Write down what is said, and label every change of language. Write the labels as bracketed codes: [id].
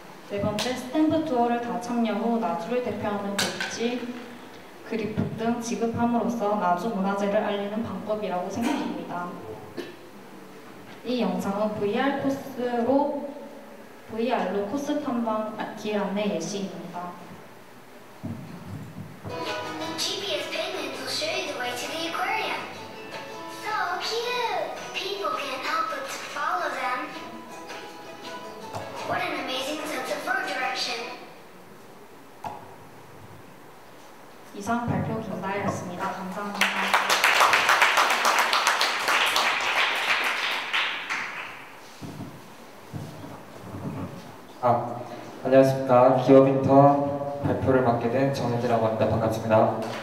[ko] 네 번째, 스탬프 투어를 다 참여 후 나주를 대표하는 복지, 그립북 등 지급함으로써 나주 문화재를 알리는 방법이라고 생각합니다. 이 영상은 VR 코스로 VR로 코스 탐방 길 안내 예시입니다. [en] GPS payment will show you the way to the aquarium. So cute! People can't help but to follow them. What an amazing sense of road direction. [ko] 이상 발표 김다혜였습니다. 감사합니다. 안녕하십니까. 기업인턴 발표를 맡게 된 정혜진이라고 합니다. 반갑습니다.